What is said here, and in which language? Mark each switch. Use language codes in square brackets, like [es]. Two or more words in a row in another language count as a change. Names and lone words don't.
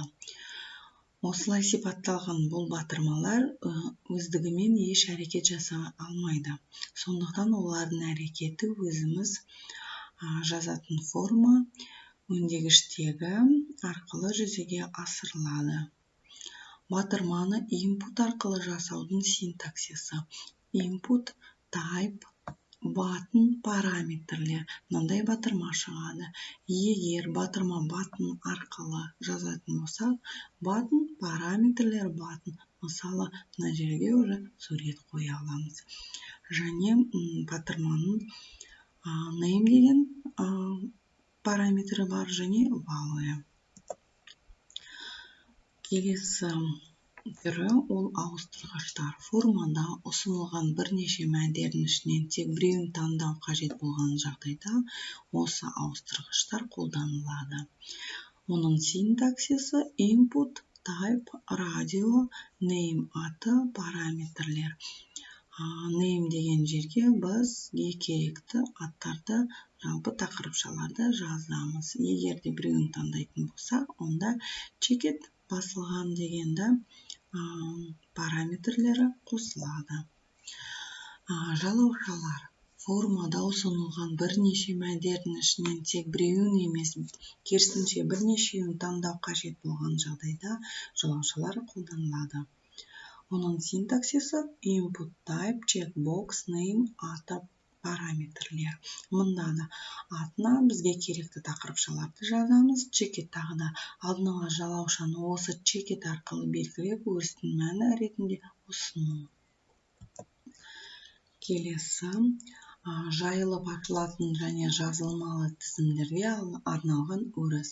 [kk] Осылай сипатталған бұл батырмалар өздігімен еш әрекет жаса алмайды. Сондықтан олардың әрекеті өзіміз жазатын форма өндегіштегі арқылы жүзеге асырылады. Батырманы input арқылы жасаудың синтаксисі. Input, type, button параметрлер. Мынандай батырма шығады. Егер батырма button арқылы жазатын болсақ, button параметрлер button. Мысалы, мына жерге уже сурет қоя аламыз. Және батырманың name деген параметрі бар және value. Келесі түрі ол ауыстырғыштар. Формада ұсынылған бірнеше мәндердің ішінен тек біреуін таңдау қажет болған жағдайда осы ауыстырғыштар қолданылады. Оның синтаксисі input, type, radio, name аты параметрлер. Name деген жерге бізге керекті аттарды, жалпы тақырыпшаларды жазамыз. Егер де біреуін таңдайтын болсақ, онда checked басылған дегенді параметрлері қосылады. Жалаушалар. Формада ұсынылған бірнеше мәндердің ішінен тек біреуін емес, керісінше бірнешеуін таңдау қажет болған жағдайда жалаушалар қолданылады. Оның синтаксисі input, type, checkbox, name аты параметрлер. Мұнда да атына бізге керекті тақырыпшаларды жазамыз. Checked тағы да алдын ала жалаушаны осы checked арқылы белгілеп, өрістің мәні ретінде ұсыну. Келесі жайылып ашылатын және жазылмалы тізімдерге арналған өріс.